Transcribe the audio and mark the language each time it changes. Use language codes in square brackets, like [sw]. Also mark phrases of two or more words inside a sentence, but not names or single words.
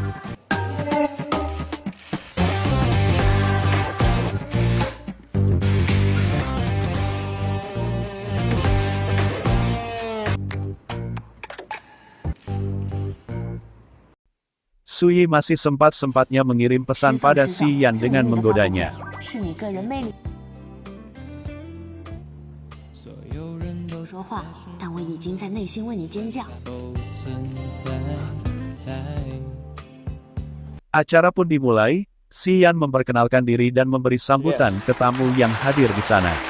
[id] Suyi masih sempat-sempatnya mengirim pesan pada Xian dengan menggodanya. [zh] 是你个人魅力。说话，但我已经在内心为你尖叫。 [id] Acara pun dimulai, Xian memperkenalkan diri dan memberi sambutan ke tamu yang hadir di sana.